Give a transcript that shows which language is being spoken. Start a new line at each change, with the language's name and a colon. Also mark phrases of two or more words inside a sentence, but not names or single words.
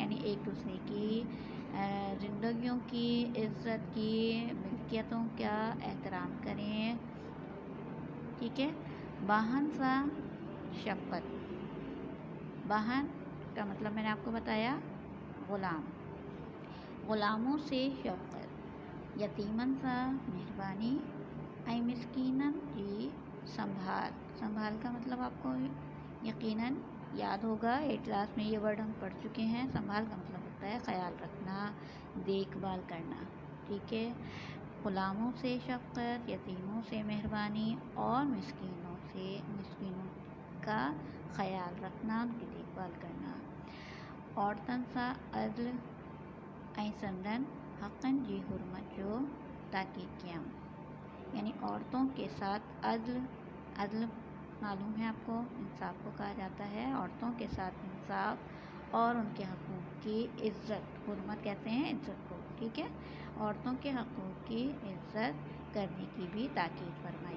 Urdu: یعنی ایک دوسرے کی زندگیوں کی، عزت کی، ملکیتوں کا احترام کریں، ٹھیک ہے.
Sindhi: باهن سا شفقت,
Urdu: باهن کا مطلب میں نے آپ کو بتایا غلام, غلاموں سے شفقت،
Sindhi: یتیمن سا مہربانی، اے مسکینن جی سنبھال
Urdu: کا مطلب آپ کو یقیناً یاد ہوگا، 8 کلاس میں یہ ورڈ ہم پڑھ چکے ہیں۔ سنبھال کا مطلب ہوتا ہے خیال رکھنا، دیکھ بھال کرنا، ٹھیک ہے۔ غلاموں سے شفقت، یتیموں سے مہربانی اور مسکینوں کا خیال رکھنا، ان کی دیکھ بھال کرنا۔
Sindhi: عورتن سا عدل، اے سندن حقن جی حرمت جو تاکید کیا،
Urdu: یعنی عورتوں کے ساتھ عدل معلوم ہے آپ کو، انصاف کو کہا جاتا ہے۔ عورتوں کے ساتھ انصاف اور ان کے حقوق کی عزت، حرمت کہتے ہیں عزت کو، ٹھیک ہے۔ عورتوں کے حقوق کی عزت کرنے کی بھی تاکید فرمائی۔